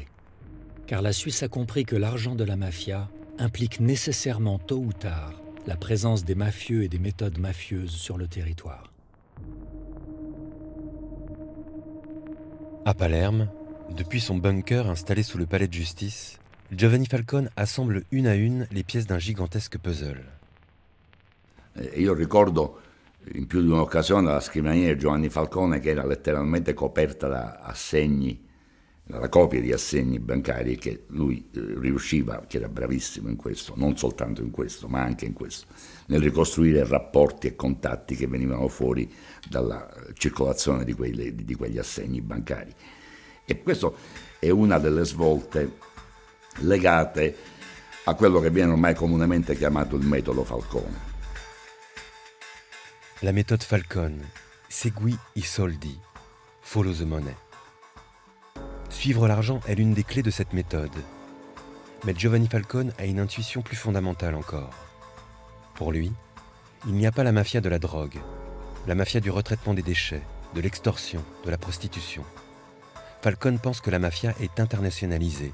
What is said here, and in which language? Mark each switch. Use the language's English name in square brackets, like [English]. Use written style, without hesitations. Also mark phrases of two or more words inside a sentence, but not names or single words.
[French] Car la Suisse a compris que l'argent de la mafia implique nécessairement tôt ou tard la présence des mafieux et des méthodes mafieuses sur le territoire. À Palerme, depuis son bunker installé sous le palais de justice, Giovanni Falcone assemble une à une les pièces d'un gigantesque puzzle. [Italian] Io ricordo in più di un'occasione la scrivania di Giovanni Falcone che era letteralmente coperta da assegni, da copie di assegni bancari, che lui riusciva, che era bravissimo in questo, non soltanto in questo, ma anche in questo, nel ricostruire rapporti e contatti che venivano fuori dalla circolazione di quegli assegni bancari. E questo è una delle svolte legate a quello che viene ormai comunemente chiamato il metodo Falcone. [French] La méthode Falcone, [Italian] Segui i soldi, [English] follow the money. [French] Suivre l'argent est l'une des clés de cette méthode. Mais Giovanni Falcone a une intuition plus fondamentale encore. Pour lui, il n'y a pas la mafia de la drogue, la mafia du retraitement des déchets, de l'extorsion, de la prostitution. Falcone pense que la mafia est internationalisée.